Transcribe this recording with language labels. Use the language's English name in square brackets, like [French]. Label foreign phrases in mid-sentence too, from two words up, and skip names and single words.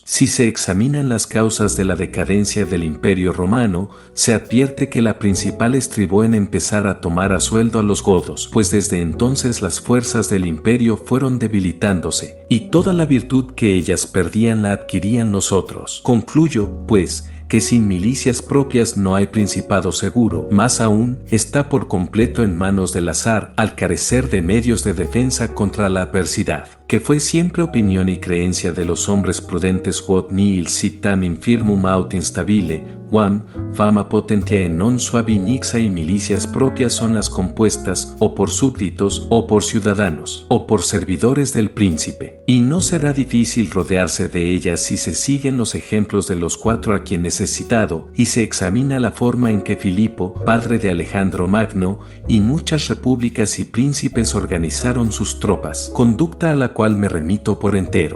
[Spanish] Si se examinan las causas de la decadencia del Imperio Romano, se advierte que la principal estribó en empezar a tomar a sueldo a los godos, pues desde entonces las fuerzas del imperio fueron debilitándose, y toda la virtud que ellas perdían la adquirían los otros. Concluyo, pues, que sin milicias propias no hay principado seguro, más aún, está por completo en manos del azar al carecer de medios de defensa contra la adversidad, que fue siempre opinión y creencia de los hombres prudentes [Latin] quod nihil sitam infirmum aut instabile, quam fama potentiae non suavi nixa, [Spanish] y milicias propias son las compuestas o por súbditos o por ciudadanos o por servidores del príncipe, y no será difícil rodearse de ellas si se siguen los ejemplos de los cuatro a quienes he citado y se examina la forma en que Filipo, padre de Alejandro Magno, y muchas repúblicas y príncipes organizaron sus tropas, conducta a la cual me remito por entero.